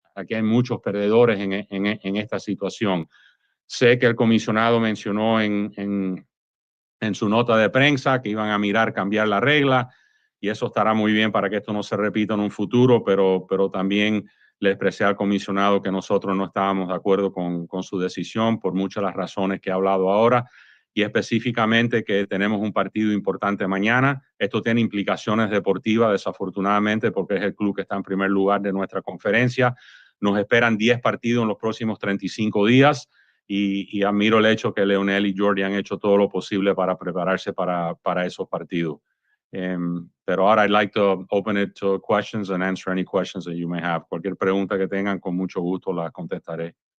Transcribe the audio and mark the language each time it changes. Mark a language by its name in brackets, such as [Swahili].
[Spanish] Aquí hay muchos perdedores en esta situación. Sé que el comisionado mencionó en su nota de prensa que iban a mirar cambiar la regla, y eso estará muy bien para que esto no se repita en un futuro, pero también le expresé al comisionado que nosotros no estábamos de acuerdo con su decisión por muchas de las razones que he hablado ahora, y específicamente que tenemos un partido importante mañana. Esto tiene implicaciones deportivas, desafortunadamente, porque es el club que está en primer lugar de nuestra conferencia. Nos esperan 10 partidos en los próximos 35 días, y admiro el hecho que Lionel y Jordi han hecho todo lo posible para prepararse para esos partidos. Pero ahora [English] I'd like to open it to questions and answer any questions that you may have. [Spanish] Cualquier pregunta que tengan, con mucho gusto la contestaré.